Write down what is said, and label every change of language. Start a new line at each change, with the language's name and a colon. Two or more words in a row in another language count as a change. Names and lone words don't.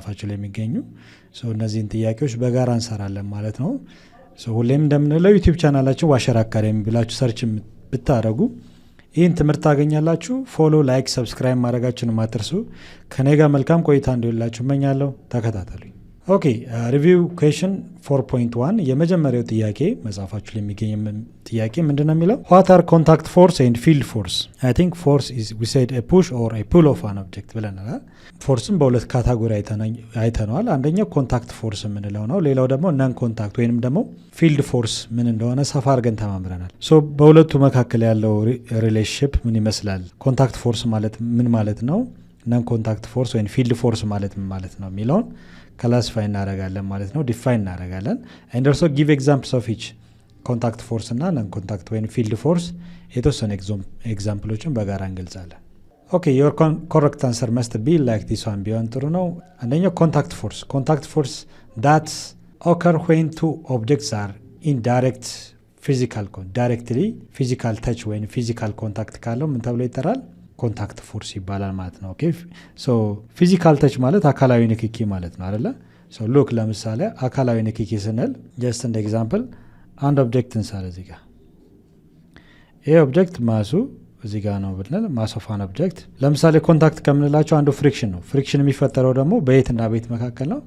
Amharic: ላይ የሚገኙ እነዚህን ጥያቄዎች በጋራ እንሰራለን ማለት ነው። ሁሌም እንደምንለው ዩቲዩብ ቻናላችን አሸራ አካዳሚ ብላችሁ ሰርች ብታደርጉ ይህን ትምህርት ታገኛላችሁ። ፎሎ፣ ላይክ፣ ሰብስክራይብ ማድረጋችሁን አትርሱ። ከኔ ጋር መልካም ቆይታ እንዲሆንላችሁ እመኛለሁ። ተከታተሉኝ።
English: okay review question 4.1
Amharic: የመጀመሪያው ጥያቄ መጽሐፋችሁ ላይ የሚገኝ ጥያቄ ምንድነው የሚለው
English: what are contact force and field force? I think force is we said a push or a pull of an object
Amharic: ብለናል። ፎርስን በሁለት ካታጎሪ አይተናል። አንደኛው
English: contact force
Amharic: የምንለው ነው። ሌላው ደግሞ
English: non contact
Amharic: ወይንም ደግሞ
English: field force
Amharic: ምን እንደሆነ ሰፋ አድርገን ተማምረናል። በሁለቱ መካከል ያለው ሪሌሽንሺፕ ምን ይመስላል?
English: contact force
Amharic: ማለት ምን ማለት ነው?
English: non contact force
Amharic: ወይም
English: field force
Amharic: ማለት ምን ማለት ነው የሚለውን ክላሲፋይ እናደርጋለን ማለት ነው። ዲፋይን እናደርጋለን።
English: and also give examples of each contact force
Amharic: እና
English: non contact
Amharic: ወይም
English: field force
Amharic: የተወሰኑ ኤግዛምፕሎችን በጋራ እንገልጻለን። ኦኬ
English: your correct answer must be like this one
Amharic: ቢሆን ጥሩ ነው። አንደኛው
English: contact force that occur when two objects are in direct directly physical touch
Amharic: ወይም
English: physical contact
Amharic: ካለው ምን ተብሎ ይጠራል?
English: contact force
Amharic: ይባላል ማለት ነው።
English: okay so physical touch
Amharic: ማለት አካላዊ ንክኪ ማለት ነው አይደለ?
English: so look
Amharic: ለምሳሌ አካላዊ ንክኪ ስንል ጀስት እንደ ኤግዛምፕል አንድ ኦብጀክት እንሳለ እዚህ ጋር ይሄ ኦብጀክት ማሱ እዚህ ጋር ነው ብለን
English: mass of an object
Amharic: ለምሳሌ ኮንታክት ከምንላቸው አንዱ ፍሪክሽን ነው። ፍሪክሽን የሚፈጠረው ደግሞ በየትና በየት መካከል ነው?